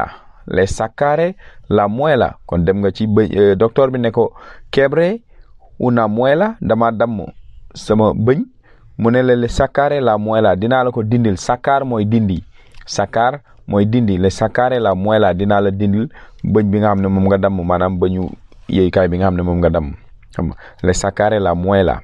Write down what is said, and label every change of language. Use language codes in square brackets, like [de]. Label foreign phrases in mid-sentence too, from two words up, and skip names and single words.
[es] le saccare la muela [wo] kon dem nga ci bëñ docteur bi ne ko [es] quebré una muela [wo] dama damm sama bëñ mu ne [es] le saccare la muela [wo] dinaa la ko dindil. saccare mooy dindi. saccare mooy dindi. [es] le saccare la muela [wo] dinaa la dindil bëñ bi nga xam ne moom nga damm maanaam bëñu yéykaay bi nga xam ne moom nga damm xam nga [es] le saccare la muela.